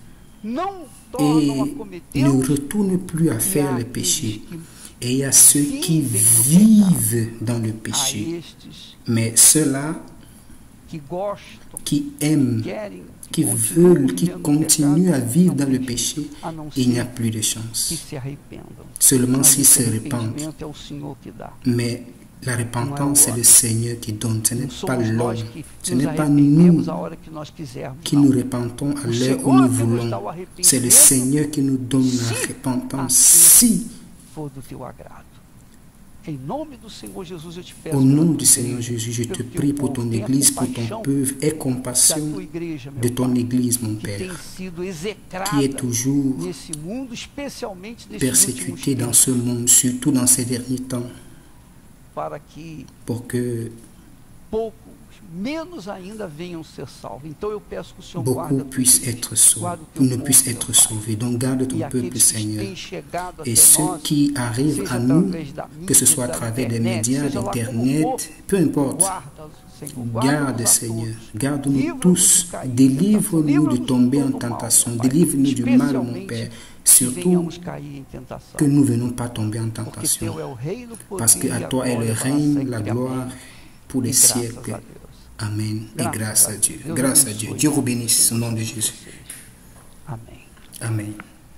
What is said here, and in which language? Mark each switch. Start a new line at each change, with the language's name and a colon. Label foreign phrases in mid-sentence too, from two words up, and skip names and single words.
Portuguese: não tornam a
French: et ne
Portuguese: cometê-los.
French: retournent plus à
Portuguese: E
French: faire
Portuguese: há
French: le
Portuguese: aqueles
French: péché.
Portuguese: que
French: Et il y a ceux qui
Portuguese: vivem
French: vivent dans le
Portuguese: a
French: péché.
Portuguese: estes
French: Mais ceux-là
Portuguese: que gostam,
French: qui aiment,
Portuguese: querem,
French: qui
Portuguese: continuam
French: veulent, qui
Portuguese: vivendo no
French: continuent à
Portuguese: pecado,
French: vivre
Portuguese: não
French: dans le
Portuguese: tem
French: péché,
Portuguese: jeito, a não
French: il n'y a
Portuguese: ser
French: plus de
Portuguese: que
French: chance.
Portuguese: se arrependam.
French: Seulement
Portuguese: Mas
French: s'ils
Portuguese: esse
French: se répandent.
Portuguese: arrependimento é o Senhor que dá.
French: Mais la repentance, c'est le Seigneur qui donne. Ce
Portuguese: Não
French: n'est pas
Portuguese: somos
French: l'homme.
Portuguese: nós que
French: Ce
Portuguese: nos
French: n'est pas nous
Portuguese: arrependemos a hora que nós quisermos.
French: qui
Portuguese: não.
French: nous repentons à
Portuguese: O
French: l'heure où
Portuguese: Senhor
French: nous
Portuguese: que nos
French: voulons.
Portuguese: dá o
French: C'est le
Portuguese: arrependimento
French: Seigneur qui nous donne la
Portuguese: Si
French: repentance.
Portuguese: assim
French: Si,
Portuguese: for do teu agrado. Em nome do Senhor Jesus, eu te peço.
French: au
Portuguese: pela
French: nom
Portuguese: tua
French: du Seigneur
Portuguese: igreja,
French: Jésus, je te
Portuguese: pelo teu
French: prie pour
Portuguese: povo.
French: ton
Portuguese: Tenha
French: Église, pour ton
Portuguese: compaixão
French: peuple. Aie
Portuguese: da
French: compassion
Portuguese: tua igreja, meu
French: de ton
Portuguese: Pai,
French: Église, mon
Portuguese: que
French: Père,
Portuguese: tem sido execrada
French: qui est toujours
Portuguese: nesse mundo, especialmente nesses últimos
French: persécuté dans
Portuguese: tempos,
French: ce monde, surtout dans ces derniers temps,
Portuguese: para que
French: pour que
Portuguese: poucos, menos ainda, venham ser salvos. Então eu peço que o Senhor guarde a
French: beaucoup
Portuguese: tua
French: puissent
Portuguese: igreja,
French: être sauvés,
Portuguese: guarde o teu
French: ne
Portuguese: povo,
French: puissent
Portuguese: meu
French: être
Portuguese: Pai.
French: sauvés. Donc garde ton
Portuguese: E
French: peuple,
Portuguese: aqueles que
French: Seigneur.
Portuguese: têm chegado
French: Et
Portuguese: até
French: ceux
Portuguese: nós,
French: qui arrivent
Portuguese: seja
French: à nous,
Portuguese: através da
French: que ce
Portuguese: mídia,
French: soit à
Portuguese: da
French: travers des
Portuguese: internet,
French: médias,
Portuguese: seja lá como
French: d'Internet,
Portuguese: for,
French: peu importe.
Portuguese: guarda, Senhor,
French: Garde,
Portuguese: guarda-nos a
French: Seigneur,
Portuguese: todos.
French: garde-nous
Portuguese: Livra-nos
French: tous,
Portuguese: de cair em
French: délivre-nous
Portuguese: tentação.
French: de tomber en
Portuguese: Livra-nos de todo mal,
French: tentation,
Portuguese: meu Pai.
French: délivre-nous du mal, mon
Portuguese: Especialmente
French: Père,
Portuguese: que
French: surtout
Portuguese: venhamos cair em tentação.
French: que nous ne venons pas tomber en
Portuguese: Porque
French: tentation,
Portuguese: teu é o reino, o
French: parce
Portuguese: poder
French: que à
Portuguese: e a
French: toi est le
Portuguese: glória para
French: règne,
Portuguese: sempre.
French: la
Portuguese: Amém.
French: gloire pour les
Portuguese: E graças
French: siècles.
Portuguese: a Deus.
French: Amen et Grâce grâce à à Dieu. Dieu. Grâce à Dieu. Dieu vous bénisse au nom de Jésus.
Portuguese: Amém.
French: Amen.